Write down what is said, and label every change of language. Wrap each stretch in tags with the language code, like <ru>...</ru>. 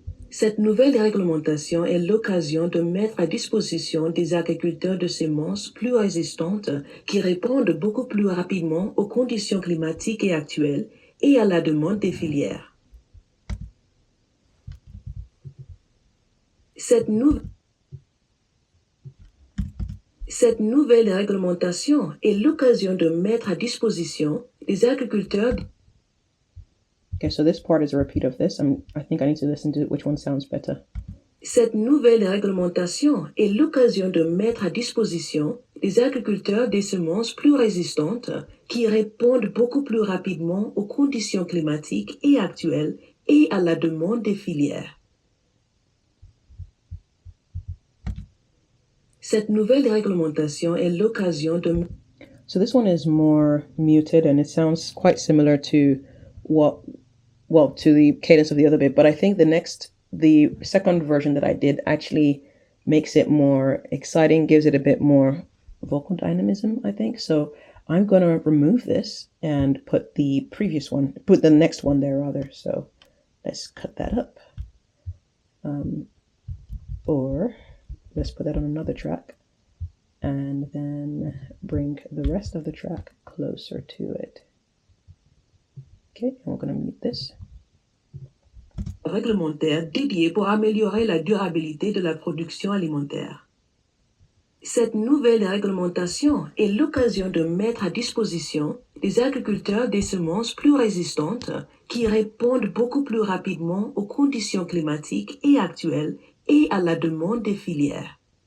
<fr>Cette nouvelle réglementation est l'occasion de mettre à disposition des agriculteurs de semences plus résistantes qui répondent beaucoup plus rapidement aux conditions climatiques et actuelles et à la demande des filières. Cette nouvelle réglementation est l'occasion de mettre à disposition des agriculteurs.</fr> <en>Okay, so this part is a repeat of this. I think I need to listen to which one sounds better.</en> <fr>Cette nouvelle réglementation est l'occasion de mettre à disposition des agriculteurs des semences plus résistantes qui répondent beaucoup plus rapidement aux conditions climatiques et actuelles et à la demande des filières. Cette nouvelle réglementation est l'occasion de...</fr> <en>So this one is more muted and it sounds quite similar to to the cadence of the other bit, but I think the second version that I did actually makes it more exciting, gives it a bit more vocal dynamism, I think. So I'm going to remove this and put the next one there rather. So let's cut that up. Or let's put that on another track and then bring the rest of the track closer to it. Okay, and we're going to mute this.</en> <fr>Réglementaire dédié pour améliorer la durabilité de la production alimentaire. Cette nouvelle réglementation est l'occasion de mettre à disposition des agriculteurs des semences plus résistantes qui répondent beaucoup plus rapidement aux conditions climatiques et actuelles et à la demande des filières.</fr>